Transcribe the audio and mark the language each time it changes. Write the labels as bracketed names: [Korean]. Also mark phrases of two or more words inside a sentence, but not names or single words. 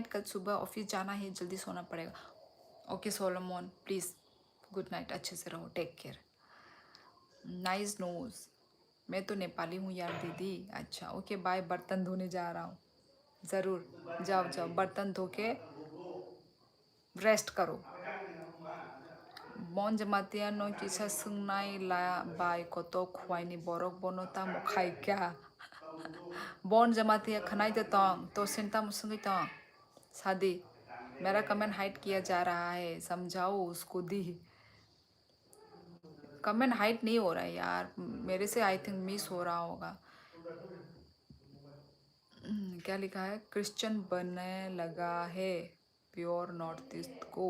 [Hindi] कल सुबह ऑफिस जाना है, जल्दी सोना पड़ेगा। [English] okay Solomon, please good night, [Hindi] अच्छे से रहो, [English] take care. nice nose. [Hindi] मैं तो नेपाली हूँ यार दीदी। अच्छा [English] okay bye, [Hindi] बर्तन धोने जा रहा हूँ। ज़रूर जाओ जाओ, बर्तन धो के रेस्ट करो। [Kok Borok] Bon jamatia no kisa sungnai la bai koto khwaini borok bono ta mokhai kya. Bon jamatia खनाई दे तो सिंता मुसंगी तोंग शादी। [Hindi] मेरा [English] comment hide [Hindi] किया जा रहा है, समझाओ उसको दी। [English] comment hide [Hindi] नहीं हो रहा है यार, मेरे से [English] I think [Hindi] मिस हो रहा होगा। क्या लिखा है? क्रिश्चियन बनने लगा है [English] pure North East [Hindi] को।